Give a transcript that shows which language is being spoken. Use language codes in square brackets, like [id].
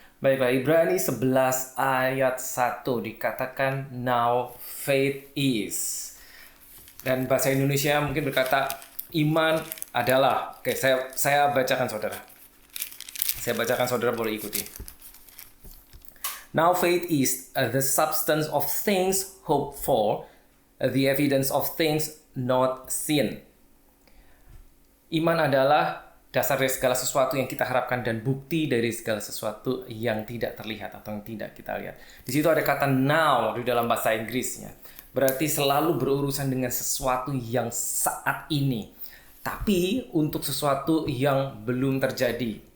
[id] Baiklah, Ibrani 11 ayat 1 dikatakan, [en] now faith is. [id] Dan bahasa Indonesia mungkin berkata, iman adalah. Oke, saya bacakan saudara. Saya bacakan saudara boleh ikuti. [en] Now faith is the substance of things hoped for, the evidence of things not seen. [id] Iman adalah dasar dari segala sesuatu yang kita harapkan dan bukti dari segala sesuatu yang tidak terlihat atau yang tidak kita lihat. Di situ ada kata now di dalam bahasa Inggrisnya. Berarti selalu berurusan dengan sesuatu yang saat ini. Tapi untuk sesuatu yang belum terjadi.